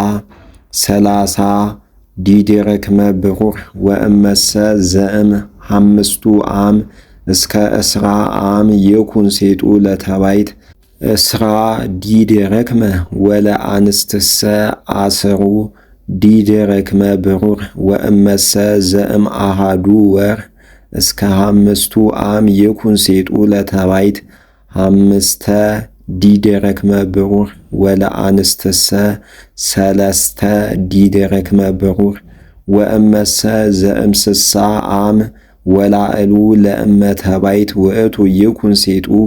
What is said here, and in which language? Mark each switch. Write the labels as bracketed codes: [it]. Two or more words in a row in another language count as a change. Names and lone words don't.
[gez] 30 ዲድርክመ ብሩር ወእመሰ ዘእም 5 አም እስከ 10 አም ይኩን ሴጡ ለተባይት 10 ዲድርክመ ወለአንስትሰ 10 ዲድርክመ ብሩር ወእመሰ ዘእም አሃዱ ወር እስከ 5 አም ይኩን ሴጡ ለተባይት 5 ዲድርክመ ብሩር ወለአንስትሰ 3 ዲድርክመ ብሩር ወእመሰ ዘእም 60 አም ወላዕሉ ለእመ ተባይት ውእቱ ይኩን ሴጡ